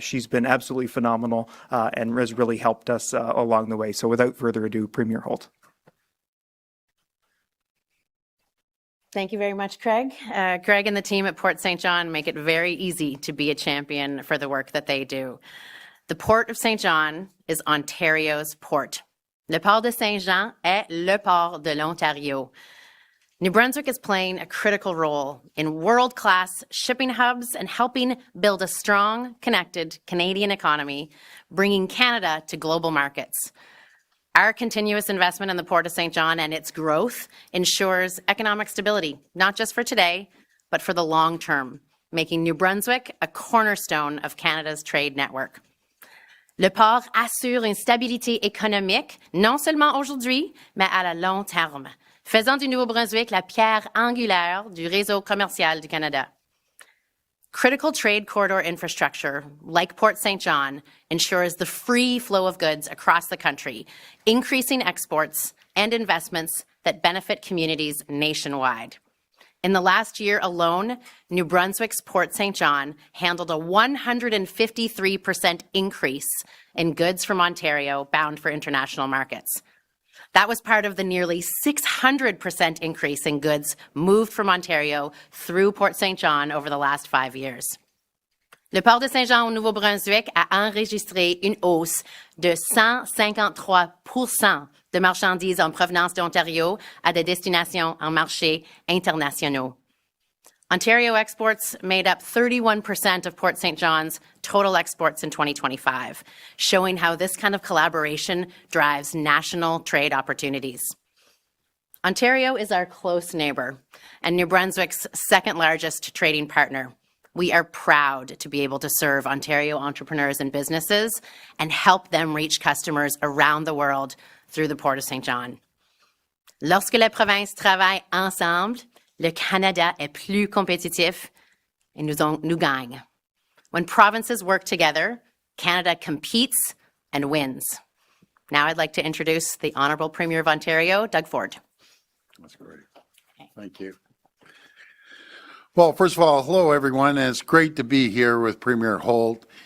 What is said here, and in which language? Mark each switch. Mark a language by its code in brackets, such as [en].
[en] She's been absolutely phenomenal and has really helped us along the way. So without further ado, Premier Holt. Thank you very much, Craig. Craig and the team at Port St. John make it very easy to be a champion for the work that they do. The Port of St. John is Ontario's port. [fr] Le Port de Saint-Jean est le port de l'Ontario. [en] New Brunswick is playing a critical role in world-class shipping hubs and helping build a strong, connected Canadian economy, bringing Canada to global markets. Our continuous investment in the Port of St. John and its growth ensures economic stability, not just for today, but for the long term, making New Brunswick a cornerstone of Canada's trade network. [fr] Le port assure une stabilité économique, non seulement aujourd'hui, mais à la long terme, faisant du Nouveau-Brunswick la pierre angulaire du réseau commercial du Canada. [en] Critical trade corridor infrastructure, like Port St. John, ensures the free flow of goods across the country, increasing exports and investments that benefit communities nationwide. In the last year alone, New Brunswick's Port St. John handled a 153% increase in goods from Ontario bound for international markets. That was part of the nearly 600% increase in goods moved from Ontario through Port St. John over the last 5 years. [fr] Le Port de Saint-Jean au Nouveau-Brunswick a enregistré une hausse de 153% de marchandises en provenance d'Ontario à des destinations en marchés internationaux. [en] Ontario exports made up 31% of Port St. John's total exports in 2025, showing how this kind of collaboration drives national trade opportunities. Ontario is our close neighbor and New Brunswick's second largest trading partner. We are proud to be able to serve Ontario entrepreneurs and businesses and help them reach customers around the world through the Port of St. John. [fr] Lorsque les provinces travaillent ensemble, le Canada est plus compétitif et nous gagne. [en] When provinces work together, Canada competes and wins. Now I'd like to introduce the Honourable Premier of Ontario, Doug Ford. That's great. Thank you. Well, first of all, hello, everyone. And it's great to be here with Premier Holt.